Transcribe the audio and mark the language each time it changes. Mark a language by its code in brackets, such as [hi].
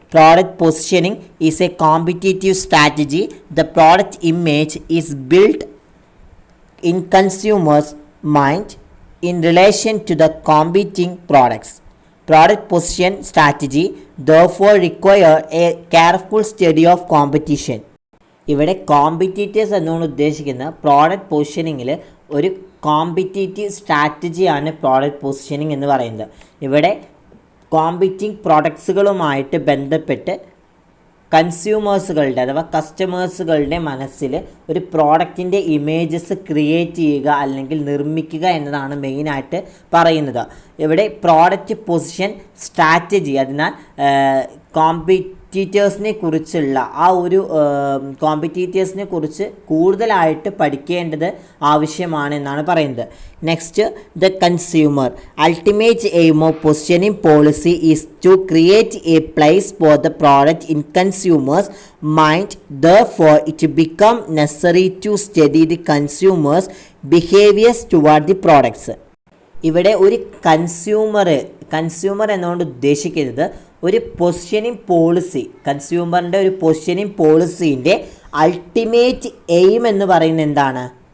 [en] Product positioning is a competitive strategy. The product image is built in consumers' mind in relation to the competing products. Product position strategy therefore require a careful study of competition. [ml] ഇവിടെ competitors എന്നാണ് ഉദ്ദേശിക്കുന്നത് product പൊസിഷനിങ്ങിൽ ഒരു competitive സ്ട്രാറ്റജിയാണ് product positioning എന്ന് പറയുന്നത്. ഇവിടെ competing പ്രോഡക്ട്സുകളുമായിട്ട് ബന്ധപ്പെട്ട് കൺസ്യൂമേഴ്സുകളുടെ അഥവാ കസ്റ്റമേഴ്സുകളുടെ മനസ്സിൽ ഒരു പ്രോഡക്റ്റിൻ്റെ ഇമേജസ് ക്രിയേറ്റ് ചെയ്യുക അല്ലെങ്കിൽ നിർമ്മിക്കുക എന്നതാണ് മെയിനായിട്ട് പറയുന്നത്. ഇവിടെ പ്രോഡക്റ്റ് പൊസിഷൻ സ്ട്രാറ്റജി, അതിനാൽ കോമ്പറ്റീറ്റേഴ്സിനെ കുറിച്ചുള്ള ആ ഒരു കോമ്പറ്റീറ്റേഴ്സിനെ കുറിച്ച് കൂടുതലായിട്ട് പഠിക്കേണ്ടത് ആവശ്യമാണ് എന്നാണ് പറയുന്നത്. [en] Next, the consumer ultimate aim of positioning policy is to create a place for the product in consumers mind. Therefore it become necessary to study the consumers behaviors toward the products. [ml] ഇവിടെ ഒരു consumer എന്നുകൊണ്ട് ഉദ്ദേശിക്കുന്നത് ഒരു positioning policy, കൺസ്യൂമറിൻ്റെ ഒരു positioning പോളിസീൻ്റെ ultimate aim എന്ന് പറയുന്നത് എന്താണ്?